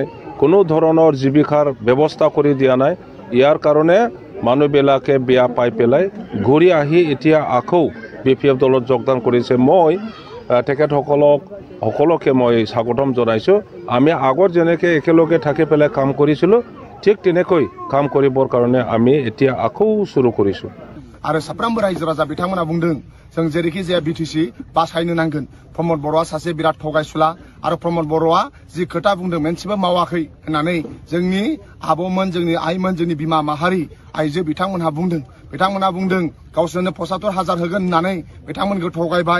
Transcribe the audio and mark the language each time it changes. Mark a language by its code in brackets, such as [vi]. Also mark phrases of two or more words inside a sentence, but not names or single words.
[as] কোনো ধৰণৰ জীৱিকাৰ ব্যৱস্থা কৰি দিয়া নাই। ইয়াৰ কাৰণে মানুহবিলাকে বেয়া পাই পেলাই ঘূৰি আহি এতিয়া আকৌ BPF দলত যোগদান কৰিছে। মই তেখেতসকলক সকলোকে মই স্বাগতম জনাইছোঁ। আমি আগত যেনেকৈ একেলগে থাকি পেলাই কাম কৰিছিলোঁ ঠিক তেনেকৈ কাম কৰিবৰ কাৰণে আমি এতিয়া আকৌ শুরু কৰিছোঁ। [brx] आरो साफ्रोमबो रायजो राजा बिथांमोना बुंदों जों जेरैखि जाया BTC बासायनो नांगोन। प्रमद बर'आ सासे बिराद थगायसुला आरो प्रमद बर'आ जि खोथा बुंदों मोनसेबो मावाखै होननानै जोंनि आबौमोन, जोंनि आइमोन, जोंनि बिमा माहारि आइजो बिथांमोनहा बुंदों। बिथांमोना बुंदों गावसोरनो 75,000 होगोन होननानै बिथांमोनखौ थगायबाय।